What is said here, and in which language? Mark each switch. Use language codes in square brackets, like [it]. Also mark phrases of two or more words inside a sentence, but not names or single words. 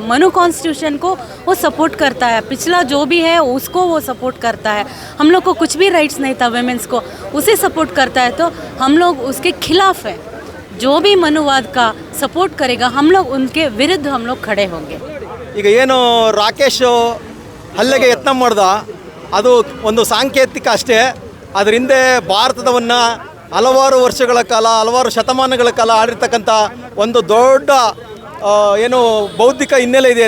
[hi] मनु कॉन्स्टिट्यूशन को वो सपोर्ट करता है, पिछला जो भी है उसको वो सपोर्ट करता है। हम लोग को कुछ भी राइट्स नहीं था वेमेंस को, उसे सपोर्ट करता है, तो हम लोग उसके खिलाफ है। जो भी मनुवाद का सपोर्ट करेगा हम लोग उनके विरुद्ध हम लोग खड़े होंगे। [kn] ಈಗ ಏನು ರಾಕೇಶ್ ಹಲ್ಲೆಗೆ ಯತ್ನ ಮಾಡ್ದ ಅದು ಒಂದು ಸಾಂಕೇತಿಕ ಅಷ್ಟೇ, ಅದರ ಹಿಂದೆ ಭಾರತದವನ್ನು ಹಲವಾರು ವರ್ಷಗಳ ಕಾಲ ಹಲವಾರು ಶತಮಾನಗಳ ಕಾಲ ಆಡಿರ್ತಕ್ಕಂಥ ಒಂದು ದೊಡ್ಡ ಏನು ಬೌದ್ಧಿಕ ಹಿನ್ನೆಲೆ ಇದೆ.